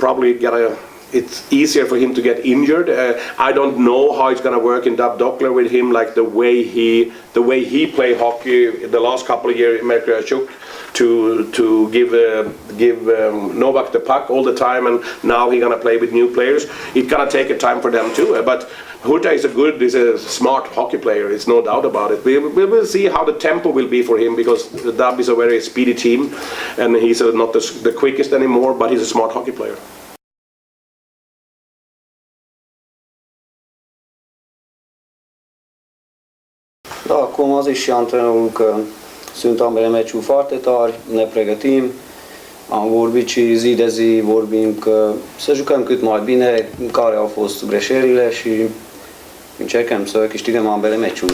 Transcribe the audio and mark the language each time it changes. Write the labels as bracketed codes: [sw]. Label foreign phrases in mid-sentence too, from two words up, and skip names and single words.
[en] He probably it's easier for him to get injured. I don't know how it's going to work in Dub Dockler with him, like the way he play hockey the last couple of years in Merkashuk, to give Novak the puck all the time, and now he's gonna play with new players. It's gonna take a time for them too. But Huta is a smart hockey player. It's no doubt about it. We will see how the tempo will be for him, because the Dub is a very speedy team, and he's not the quickest anymore, but he's a smart hockey player. [ro] Da, cum a zis și antrenorul că sunt ambele meciuri foarte tari, ne pregătim, am vorbit și zi de zi, vorbim că să jucăm cât mai bine, care au fost greșelile și încercăm să câștigăm ambele meciuri.